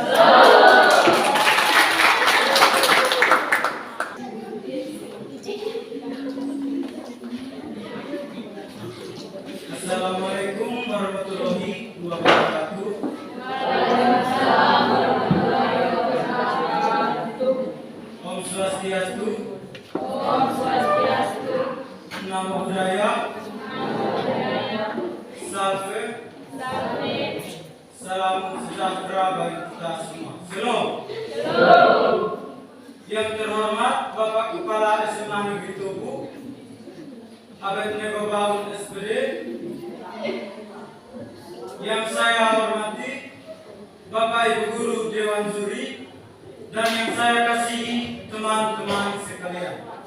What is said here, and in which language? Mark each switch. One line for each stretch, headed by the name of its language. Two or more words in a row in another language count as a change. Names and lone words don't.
Arabic: السلام عليكم ورحمة الله وبركاته.
Sanskrit: ॐ स्वस्त्यस्तु.
Pali: Namo Buddhaya.
Latin: Salve.
Indonesian: Salam sejahtera bagi kita semua.
Hebrew: Shalom.
Indonesian: Yang terhormat Bapak Kepala SMA Negeri Tugu, Abed Nego Baun SPD. Yang saya hormati Bapak Ibu Guru Dewan Juri dan yang saya kasihi teman-teman sekalian.